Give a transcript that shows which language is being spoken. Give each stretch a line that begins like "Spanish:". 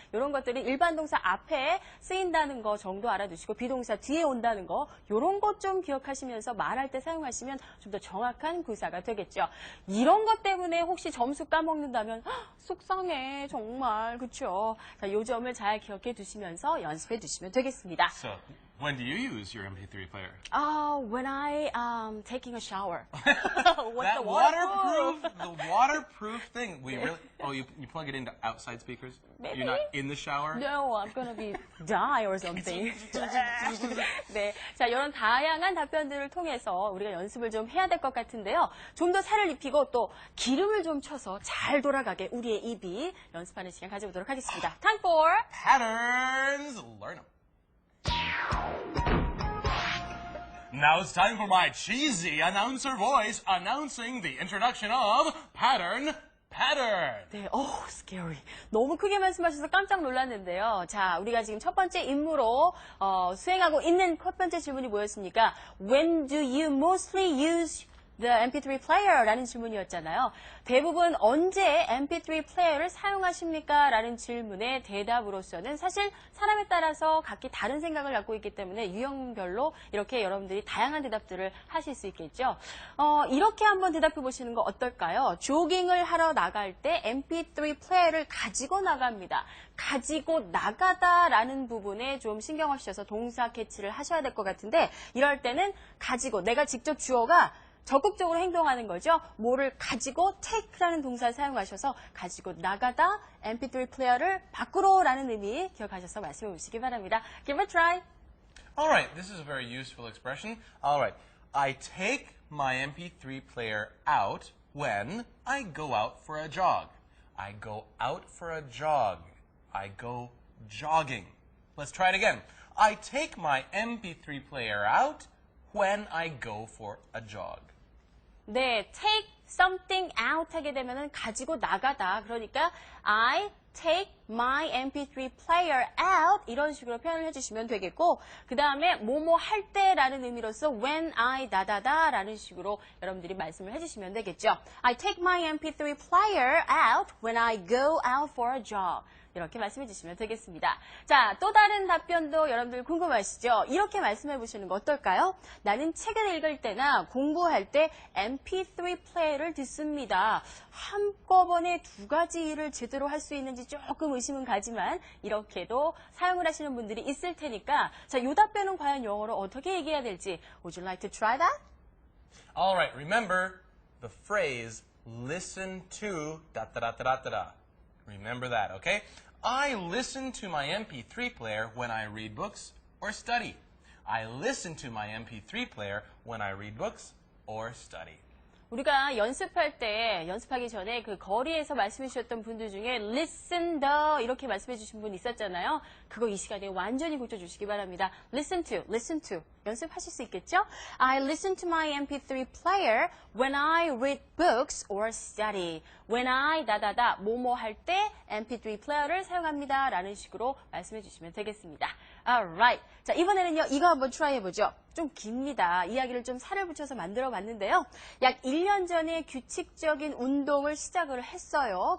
Korean: 이런 것들이 일반 동사 앞에 쓰인다는 거 정도 알아두시고 비동사 뒤에 온다는 거 이런 것 좀 기억하시면서 말할 때 사용하시면 좀 더 정확한 구사가 되겠죠. 이런 것 때문에 혹시 점수 까먹는다면 속상해 정말 그렇죠. 자, 요 점을 잘 기억해 두시면서 연습해 두시면 되겠습니다.
English: So, when do you use your MP3 player? When I taking a shower. With That the waterproof. the waterproof thing. We really. Oh, you plug it into outside speakers? Maybe. You're not in the shower? No, I'm gonna be die or something.
Korean: 네, 자 이런 다양한 답변들을 통해서 우리가 연습을 좀 해야 될 것 같은데요. 좀 더 살을 입히고 또 기름을 좀 쳐서 잘 돌아가게 우리의 입이 연습하는 시간 가져보도록 하겠습니다.
English: Time for Patterns. Learn them. Now it's time for my cheesy announcer voice announcing the introduction of Pattern.
Korean: 네, scary. 너무 크게 말씀하셔서 깜짝 놀랐는데요. 자, 우리가 지금 첫 번째 임무로 수행하고 있는 첫 번째 질문이 뭐였습니까?
English: When do you mostly use the MP3 player?
Korean: 라는 질문이었잖아요. 대부분 언제 MP3 플레이어를 사용하십니까? 라는 질문의 대답으로서는 사실 사람에 따라서 각기 다른 생각을 갖고 있기 때문에 유형별로 이렇게 여러분들이 다양한 대답들을 하실 수 있겠죠. 이렇게 한번 대답해 보시는 거 어떨까요? 조깅을 하러 나갈 때 MP3 플레이어를 가지고 나갑니다. 가지고 나가다라는 부분에 좀 신경을 쓰셔서 동사 캐치를 하셔야 될 것 같은데 이럴 때는 가지고 내가 직접 주어가 적극적으로 행동하는 거죠. 뭐를 가지고 take라는 동사를 사용하셔서 가지고 나가다 MP3 플레이어를 밖으로라는 의미 기억하셔서 말씀해 보시기 바랍니다.
English: Give it a try. All right, this is a very useful expression. All right, I take my MP3 player out when I go out for a jog. I go out for a jog. I go jogging. Let's try it again. I take my MP3 player out when I go for a jog.
Korean: 네,
English: take something out
Korean: 하게 되면은 가지고 나가다. 그러니까
English: I take my MP3 player out
Korean: 이런 식으로 표현을 해주시면 되겠고 그 다음에 뭐뭐 할 때라는 의미로서 when I 다다다라는 식으로 여러분들이 말씀을 해주시면 되겠죠.
English: I take my MP3 player out when I go out for a jog.
Korean: 이렇게 말씀해 주시면 되겠습니다. 자, 또 다른 답변도 여러분들 궁금하시죠? 이렇게 말씀해 보시는 거 어떨까요? 나는 책을 읽을 때나 공부할 때 MP3 플레이를 듣습니다. 한꺼번에 두 가지 일을 제대로 할 수 있는지 조금 의심은 가지만 이렇게도 사용을 하시는 분들이 있을 테니까 자, 이 답변은 과연 영어로 어떻게 얘기해야 될지
English: Would you like to try that? All right, remember the phrase listen to da da da da da da. Remember that, okay? I listen to my MP3 player when I read books or study. I listen to my MP3 player when I read books or study.
Korean: 우리가 연습할 때, 연습하기 전에 그 거리에서 말씀해 주셨던 분들 중에 listen the 이렇게 말씀해 주신 분 있었잖아요. 그거 이 시간에 완전히 고쳐주시기 바랍니다. listen to. 연습하실 수 있겠죠?
English: I listen to my MP3 player when I read books or study.
Korean: When I 다다다 뭐뭐 할 때 MP3 플레이어를 사용합니다. 라는 식으로 말씀해 주시면 되겠습니다. Alright. 자, 이번에는요. 이거 한번 트라이 해보죠. 좀 깁니다. 이야기를 좀 살을 붙여서 만들어 봤는데요. 약 1년 전에 규칙적인 운동을 시작을 했어요.